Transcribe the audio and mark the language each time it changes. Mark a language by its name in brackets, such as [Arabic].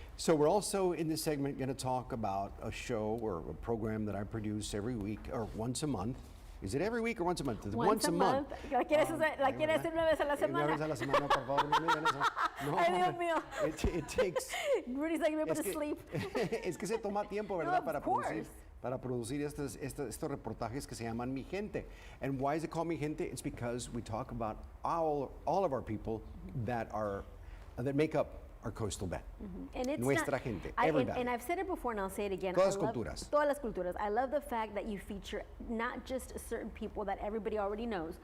[English] So we're also in this segment going to talk about a show or a program that I produce every week or once a month. Is it every week or once a month? Once a month. [Spanish] ¿La quieres hacer una vez a la semana? Una vez a la semana, por favor, no me digan eso. No, Ay, Dios mío. [English] It takes... Rudy's like, me put to sleep. [Spanish] Es que se toma tiempo, ¿verdad? No, Para producir estos reportajes que se llaman Mi Gente. [English] And why is it called Mi Gente? It's because we talk about all of our people that make up our coastal band. And it's [Spanish] Nuestra gente, [English] everybody. And I've said it before and I'll say it again. [Spanish] Todas culturas. Todas las culturas. [English] I love the fact that you feature not just certain people that everybody already knows,